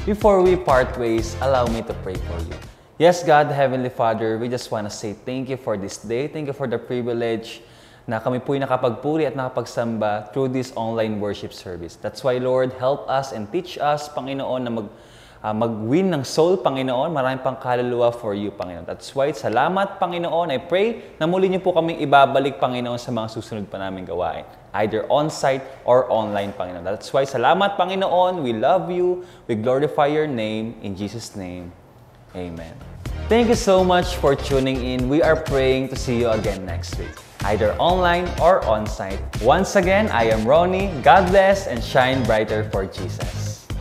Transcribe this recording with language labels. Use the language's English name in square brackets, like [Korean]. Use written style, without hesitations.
[English] Before we part ways, allow me to pray for you. Yes, God, Heavenly Father, we just want to say thank you for this day. Thank you for the privilege [Filipino] na kami po'y nakapagpuri at nakapagsamba [English] through this online worship service. That's why, Lord, help us and teach us, Panginoon, [Filipino] na mag-win ng soul, [English] Panginoon. [Filipino] Maraming pang kaluluwa [English] for you, [Filipino] Panginoon. [English] That's why, [Filipino] salamat, Panginoon. I pray na muli niyo po kaming ibabalik, Panginoon, sa mga susunod pa namin gawain. [English] Either on-site or online, Panginoon. That's why, salamat, Panginoon. We love you. We glorify your name. In Jesus' name, amen. Thank you so much for tuning in. We are praying to see you again next week, either online or on-site. Once again, I am Ronnie. God bless and shine brighter for Jesus.